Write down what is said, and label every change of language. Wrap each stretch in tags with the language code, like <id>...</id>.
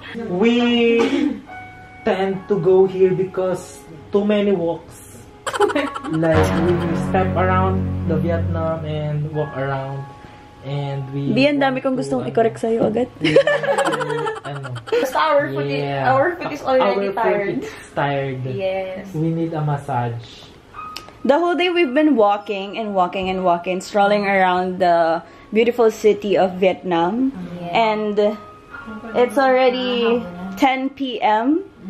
<en>We tend to go here because too many walks. Like we step around the Vietnam and walk around and we.</en> <tl>Di, ang dami kong gustong i-correct sa'yo agad. Ano?</tl> <en>Basta our foot is already tired. Foot is tired. Yes. We need a massage. The whole day we've been walking and walking and walking, strolling around the beautiful city of Vietnam. And it's already 10 p.m.</en>